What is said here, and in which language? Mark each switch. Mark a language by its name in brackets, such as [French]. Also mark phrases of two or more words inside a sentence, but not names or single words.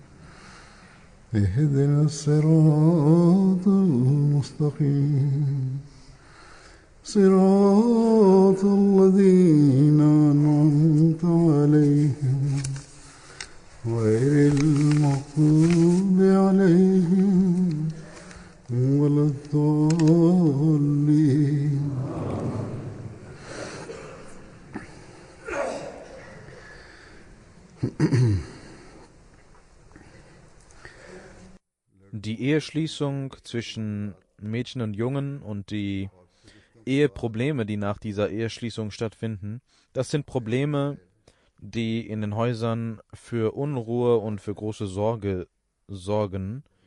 [Arabic] اهدنا الصراط المستقيم صراط الذين أنعمت عليهم غير المغضوب عليهم ولا الضالين. [German] Die Eheschließung zwischen Mädchen und Jungen und die Eheprobleme, die nach dieser Eheschließung stattfinden, das sind Probleme, die in den Häusern für Unruhe und für große Sorge sorgen.